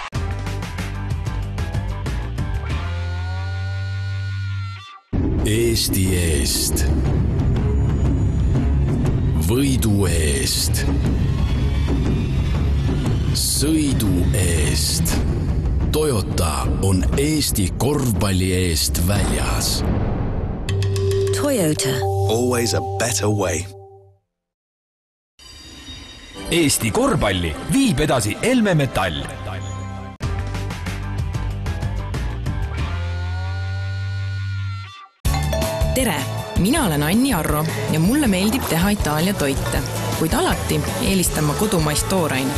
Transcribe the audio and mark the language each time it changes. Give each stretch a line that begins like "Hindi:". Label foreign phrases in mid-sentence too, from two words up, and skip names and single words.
Estonian: Eesti eest. Võidu eest. Sõidu eest. Toyota on Eesti korvpalli eest väljas. Toyota.
English: Always a better way.
Estonian: Eesti korvpalli viib edasi Elme Metall. Tere! Mina olen Anni Arro ja mulle meeldib teha Itaalia toite, kuid alati eelistan ma kodumaist tooraine.